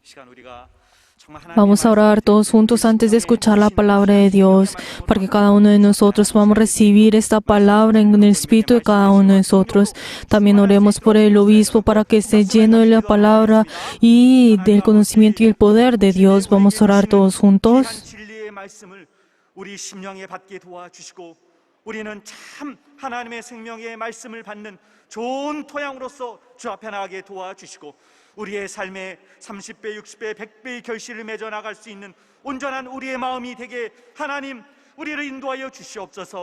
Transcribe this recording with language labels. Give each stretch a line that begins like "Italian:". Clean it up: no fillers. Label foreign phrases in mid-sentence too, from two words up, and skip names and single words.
Spanish: Vamos a orar todos juntos antes de escuchar la palabra de Dios, para que cada uno de nosotros podamos recibir esta palabra en el espíritu de cada uno de nosotros. También oremos por el obispo para que esté lleno de la palabra y del conocimiento y el poder de Dios. Vamos a orar todos juntos.
Korean: 진리의 말씀을 우리 심령에 받게 도와주시고 우리는 참 하나님의 생명의 말씀을 받는 좋은 토양으로서 주 앞에 나가게 도와주시고 우리의 삶에 30배, 60배, 100배의 결실을 맺어 나갈 수 있는 온전한 우리의 마음이 되게 하나님 우리를 인도하여 주시옵소서.